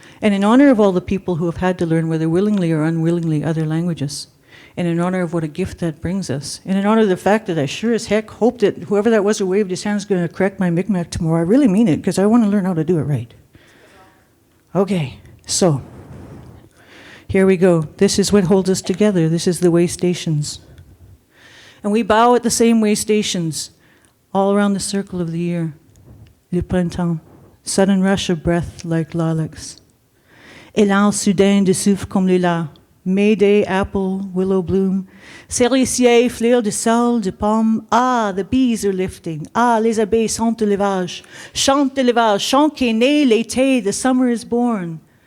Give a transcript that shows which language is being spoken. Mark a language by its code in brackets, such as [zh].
[en] And in honor of all the people who have had to learn, whether willingly or unwillingly, other languages, and in honor of what a gift that brings us, and in honor of the fact that I sure as heck hope that whoever that was who waved his hand is going to correct my Mi'kmaq tomorrow. I really mean it, because I want to learn how to do it right. Okay, so here we go. This is what holds us together. This is the way stations. And we bow at the same way stations all around the circle of the year. [fr] Le printemps, [en] sudden rush of breath like lilacs. [fr] Élan soudain de souffle comme lilas. [en] Mayday, apple, willow bloom. [fr] Cerisier, fleur de sel, de pomme. [en] Ah, the bees are lifting. [fr] Ah, les abeilles sont élevage. Chante élevage, chant qui est né l'été, [en] the summer is born.